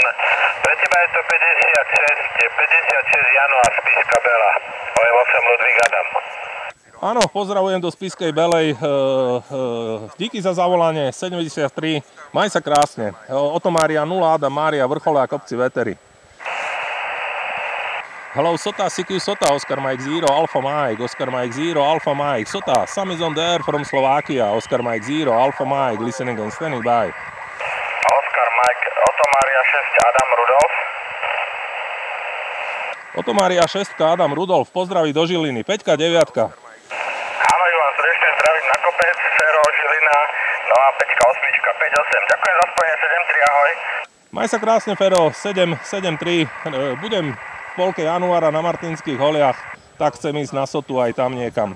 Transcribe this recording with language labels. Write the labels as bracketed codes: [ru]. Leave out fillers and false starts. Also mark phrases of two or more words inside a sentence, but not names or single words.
[sk] Pre teba je to 56 január, Spišská Bela. OM8 Ludvík Adam. Áno, pozdravujem do Spišskej Belej. Díky za zavolanie, 73. Maj sa krásne. Otomária 0 Adam Mária, vrcholia kopci Vétery. [en] Hello, Sota, CQ Sota, Oscar Mike 0, Alpha Mike, Oscar Mike 0, Alpha Mike, Sota, Sam is on the air from Slovakia, Oscar Mike 0, Alpha Mike, listening and standing by. Oscar Mike, [sk] Otomária 6, Adam Rudolf. Otomária 6, Adam Rudolf, pozdraví do Žiliny, 5-9. Áno, Ivan, srdečne zdravím na kopec, Fero, Žilina, no a 5-8, 5-8, ďakujem za spojenie, 7-3, ahoj. Maj sa krásne, Fero, 7-3, budem polke januára na Martinských holiach, tak chcem ísť na Sotu aj tam niekam.